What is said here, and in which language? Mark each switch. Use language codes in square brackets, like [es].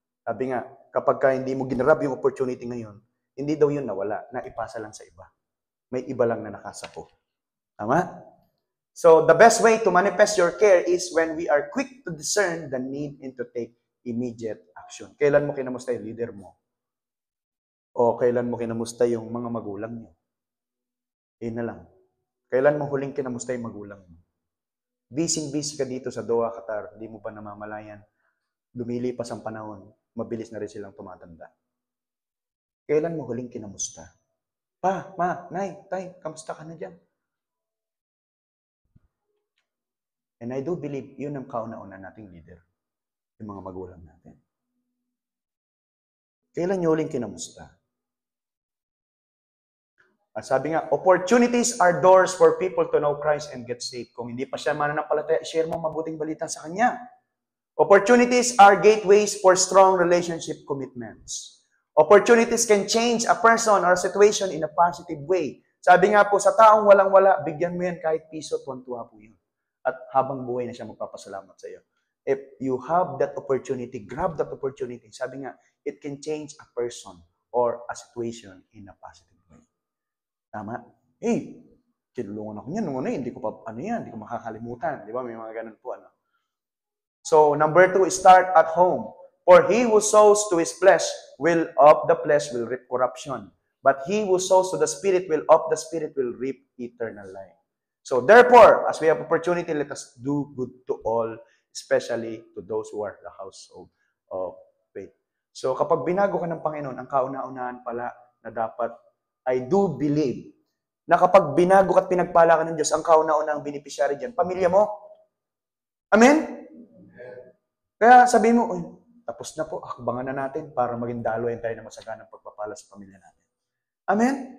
[tl] Sabi nga, kapag hindi mo ginrab yung opportunity ngayon, hindi daw yun nawala, naipasa lang sa iba. May iba lang na nakasapo. Tama? [en] So, the best way to manifest your care is when we are quick to discern the need and to take immediate action. [tl] Kailan mo kinamusta yung leader mo? O kailan mo kinamusta yung mga magulang nyo? Yun na lang. Kailan mo huling kinamusta yung magulang mo? Busy ka dito sa Doha, Qatar, hindi mo ba namamalayan? Lumilipas ang panahon, mabilis na rin silang tumatanda. Kailan mo huling kinamusta? Pa, ma, nay, tay, kamusta ka na dyan? [en] And I do believe, [tl] yun ang kauna-una nating leader, yung mga magulang natin. Kailan nyo huling kinamusta? At sabi nga, [en] opportunities are doors for people to know Christ and get saved. [tl] Kung hindi pa siya mananampalataya, share mo mabuting balita sa kanya. [en] Opportunities are gateways for strong relationship commitments. Opportunities can change a person or situation in a positive way. [tl] Sabi nga po, sa taong walang-wala, bigyan mo yan kahit piso, tuwan-tuwa po yun. At habang buhay na siya magpapasalamat sa iyo. [en] If you have that opportunity, grab that opportunity. [tl] Sabi nga, [en] it can change a person or a situation in a positive way. [tl] Tama? Tinulungan ako niyan nung hindi ko makakalimutan. Di ba? May mga ganun po. [en] So, number 2, start at home. For he who sows to his flesh will of the flesh will reap corruption. But he who sows to the Spirit will of the Spirit will reap eternal life. So, therefore, as we have opportunity, let us do good to all, especially to those who are the household of faith. [tl] So, kapag binago ka ng Panginoon, ang kauna-unahan pala na dapat, [en] I do believe, [tl] na kapag binago ka at pinagpala ka ng Diyos, ang kauna-unahang beneficiary dyan, pamilya mo. Amen? Kaya sabihin mo, tapos na po, akbangan na natin para maging daloy tayo na masaganang pagpapala sa pamilya natin. Amen?